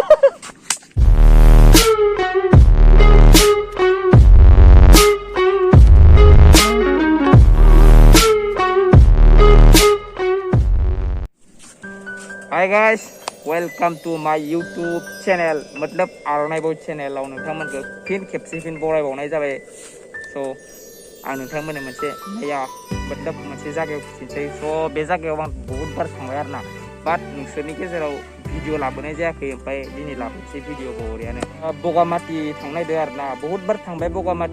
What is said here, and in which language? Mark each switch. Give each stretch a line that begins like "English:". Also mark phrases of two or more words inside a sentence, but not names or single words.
English: Hi guys, welcome to my YouTube channel.
Bodo: मतलब आरनाय बय चेनेलाव नोंथांमोनखौ फिन खेबसे बरायबावनाय जाबाय। स' आं नोंथांमोननो मोनसे मतलब मोनसे जायगायाव खिन्थिनोसै। स' बे जायगायाव आं
Hindi: बहुत बार
Bodo: थांबाय आरोना, बाट नोंसोरनि गेजेराव भिडिअ लाबोनाय जायाखै। ओमफ्राय दिनै लाबोनोसै भिडिअ बरियानो। बगामाथि थांनायदो आरोना,
Hindi: बहुत बार
Bodo: थांबाय बगामाथि।